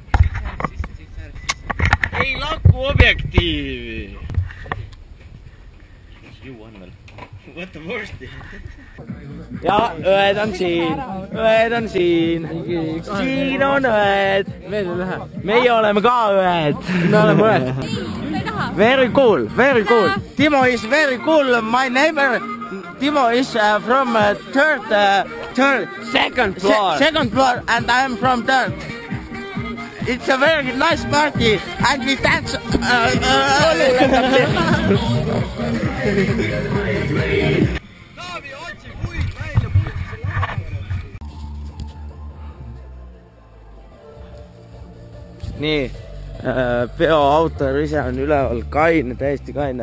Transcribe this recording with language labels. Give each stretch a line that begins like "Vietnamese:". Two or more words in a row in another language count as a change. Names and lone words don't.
Estonian: Ei lakku objektiivi. Juuan veel. Võta vorsti. Ja õed on siin. Õed on siin. Siin on õed. Meie oleme ka õed. Me oleme õed.
English: Very cool. Very cool. Timo is very cool. My neighbor Timo is from second floor and I am from third. It's a very nice party and we dance
Estonian: nii, peo autor ise on üleval, kaine, täiesti kaine.